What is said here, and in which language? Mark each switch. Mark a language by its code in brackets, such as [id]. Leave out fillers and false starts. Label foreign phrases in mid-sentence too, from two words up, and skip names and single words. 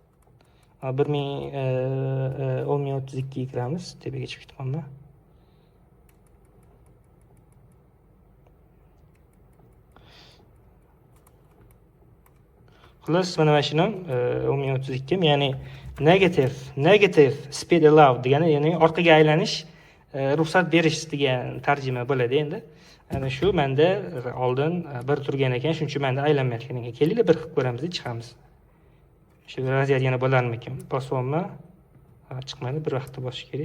[uz] 1032 ga kiramiz, tepaga chiqib ketganman. Xullas mana shuni 1032, ya'ni [en] negative speed allowed [uz] degani, ya'ni orqaga aylanish ruxsat berish degan tarjima bo'ladi endi. Ana shu menda oldin bir turgan ekan, shuning uchun menda aylanmayotgan ekan. Kelinglar bir qilib ko'ramiz, chiqamiz. Shu vaziyat yana bo'larmikan? Bosyapman. Chiqmadi, bir vaqtda bosish kerak.